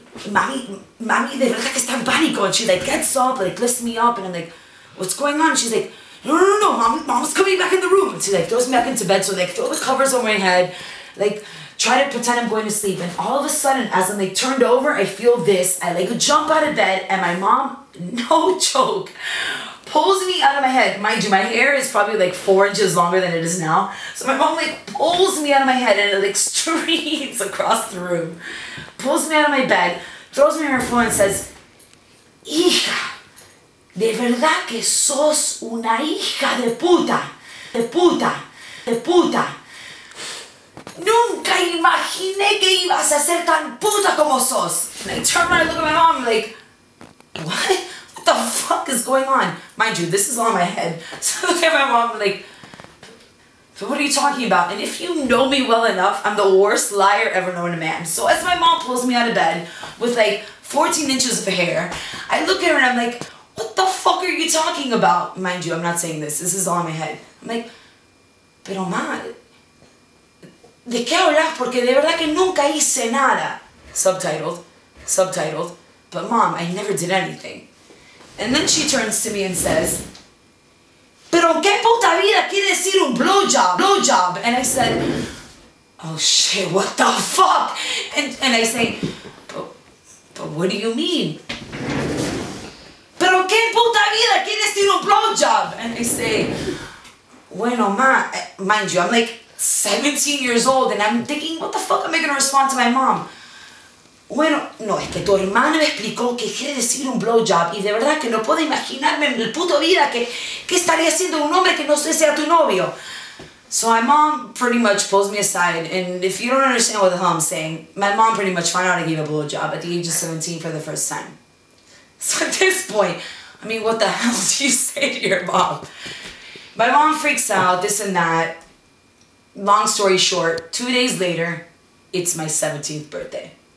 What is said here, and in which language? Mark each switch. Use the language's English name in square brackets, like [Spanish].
[Spanish] Mami, de verdad que está en pánico. [English] And she like gets up, like lifts me up, and I'm like, what's going on? And she's like, no, mom's coming back in the room. And she like throws me back into bed, so like throw the covers over my head, like try to pretend I'm going to sleep. And all of a sudden, as I'm like turned over, I feel this. I like jump out of bed, and my mom, no joke, pulls me out of my head. Mind you, my hair is probably like 4 inches longer than it is now. So my mom like pulls me out of my head, and it like streams across the room. Pulls me out of my bed, throws me on her phone and says, [Spanish] Hija, de verdad que sos una hija de puta, de puta, de puta. Nunca imaginé que ibas a ser tan puta como sos. [English] And I turn around and look at my mom like, what? What the fuck is going on? Mind you, this is all in my head. So I look at my mom like, so what are you talking about? And if you know me well enough, I'm the worst liar ever known to man. So as my mom pulls me out of bed with like 14 inches of hair, I look at her and I'm like, what the fuck are you talking about? Mind you, I'm not saying this. This is all in my head. I'm like, [Spanish] pero ma, ¿de qué hablas? Porque de verdad que nunca hice nada. [English] Subtitled. But mom, I never did anything. And then she turns to me and says, [Spanish] pero qué puta vida quiere decir un blowjob? [English] Blowjob. And I said, oh shit, what the fuck? And I say, but what do you mean? [Spanish] Pero qué puta vida quiere decir un blowjob? [English] And I say, [Spanish] bueno, ma, [English] mind you, I'm like 17 years old and I'm thinking, what the fuck am I gonna respond to my mom? [Spanish] Bueno, no, es que tu hermana me explicó que quiere decir un blowjob y de verdad que no puedo imaginarme en el puto vida que estaría haciendo un hombre que no sea tu novio. [English] So my mom pretty much pulls me aside, and if you don't understand what the hell I'm saying, my mom pretty much found out I gave a blowjob at the age of 17 for the first time. So at this point, I mean, what the hell do you say to your mom? My mom freaks out, this and that. Long story short, 2 days later, it's my 17th birthday.